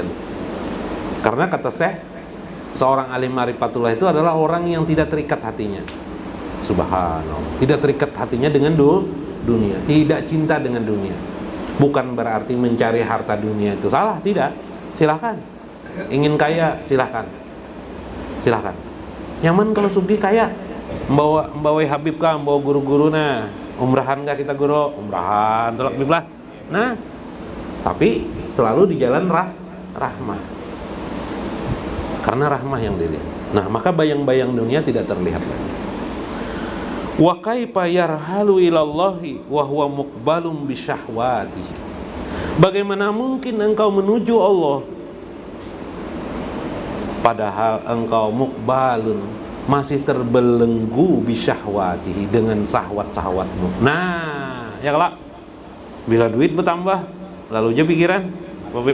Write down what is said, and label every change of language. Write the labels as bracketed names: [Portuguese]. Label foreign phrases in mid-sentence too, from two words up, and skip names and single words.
[Indonesian] Karena kata Syekh, seorang alim ma'rifatullah itu adalah orang yang tidak terikat hatinya. Subhanallah, tidak terikat hatinya dengan dunia, tidak cinta dengan dunia. Bukan berarti mencari harta dunia itu salah, tidak. Silakan. Ingin kaya, silakan. Silakan. [Banjar] Nyaman kalau sugih kaya. Membawa Habib kah, membawa guru-guru nah, umrahan kah kita guru, umrahan, tolak biblah. [Indonesian] Nah, tapi selalu di jalan rahmah. Karena rahmah yang dilihat. Nah, maka bayang-bayang dunia tidak terlihat lagi. [Arabic] وكيف يرحل إلى الله وهو مقبل بشهواته. [Indonesian] Bagaimana mungkin engkau menuju Allah padahal engkau muqbalun, masih terbelenggu [Arabic] بشهواته, [Indonesian] dengan syahwat-syahwatmu. [Banjar] Nah, ya kelak bila duit bertambah lalu aja pikiran Habib.